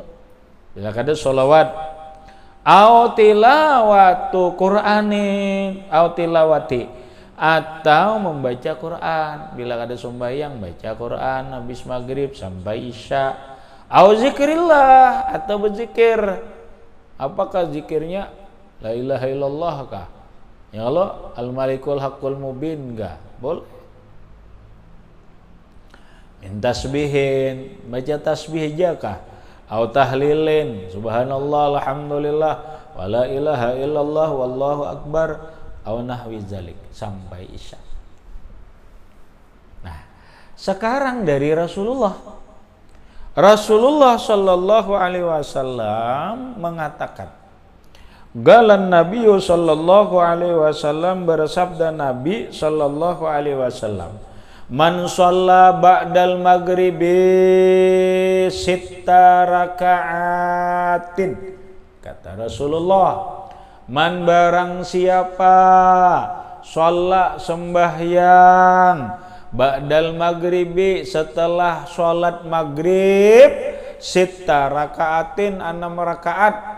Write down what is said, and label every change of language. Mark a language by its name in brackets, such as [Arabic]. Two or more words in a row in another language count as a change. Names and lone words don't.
[Banjar] Bila kada sholawat, [Arabic] أو تلاوة قرآن أو تلاوة, [Banjar] atau membaca Quran. Bila ada sembahyang baca Quran habis maghrib sampai isya. [Arabic] أو ذكر الله, [Banjar] atau berzikir. Apakah zikirnya? [Arabic] لا إله إلا الله [Banjar] kah? [Arabic] يا الله الملك الحق المبين kah? [Banjar] Boleh. [Arabic] من تسبيح, [Banjar] baca tasbih aja kah? [Arabic] أو تهليل, سبحان الله والحمد لله ولا إله إلا الله والله أكبر أو نحو ذلك [Banjar] sampai isya. Nah, sekarang dari Rasulullah [Arabic] صلى الله عليه وسلم [Banjar] mengatakan, [Arabic] قال النبي صلى الله عليه وسلم, bersabda النبي صلى الله عليه وسلم من صلى بعد المغرب ست ركعات, [Banjar] kata Rasulullah, man barang siapa sholat sembahyang [Arabic] بعد المغرب, [Banjar] setelah sholat maghrib, [Arabic] ست ركعات, [Banjar] 6 rakaat.